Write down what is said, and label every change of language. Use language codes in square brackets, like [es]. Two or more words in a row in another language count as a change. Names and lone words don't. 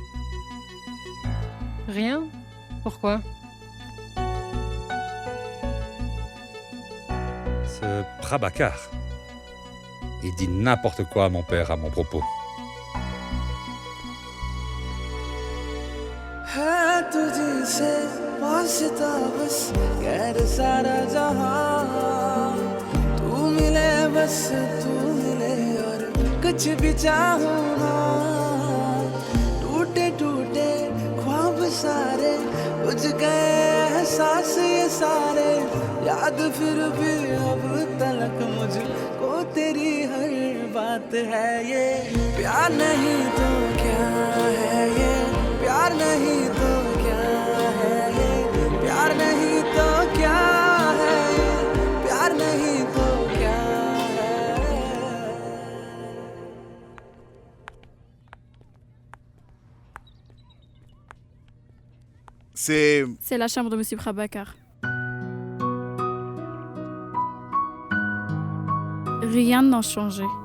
[fr] Rien. Pourquoi? Ce Prabhakar. Il dit n'importe quoi à mon père à mon propos. [hi] है तुझी से वास्ता बस गैर सारा जहां तू मिले बस तू मिले और कुछ भी चाहूं ना टूटे टूटे ख्वाब सारे बुझ गए एहसास ये सारे याद फिर भी अब तलक मुझको तेरी हर बात है ये प्यार नहीं तो क्या है ये प्यार नहीं तो क्या है ये प्यार नहीं तो क्या है ये प्यार नहीं तो क्या है। [fr] C'est la chambre de Monsieur Prabhakar. Rien n'a changé.